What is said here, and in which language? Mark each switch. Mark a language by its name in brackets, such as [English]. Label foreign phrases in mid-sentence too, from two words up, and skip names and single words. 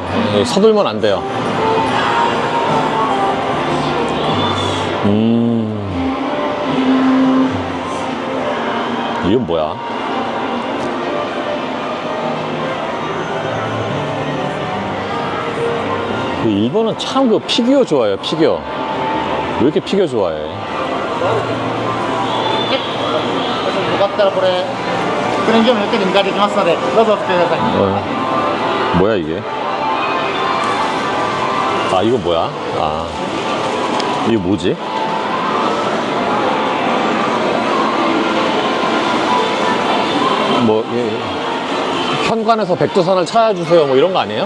[Korean] 서둘면 안 돼요. 이건 뭐야? 그 일본은 참 그 피규어 좋아해요. 피규어. 왜 이렇게 피규어 좋아해? [Japanese] よかったらこれクレーン業務ゆっくり迎えていきますのでどうぞお付き合いください。 [Korean] 뭐야 이게? 아 이거 뭐야? 아 이거 뭐지? 뭐 현관에서 백두산을 찾아주세요 뭐 이런 거 아니에요?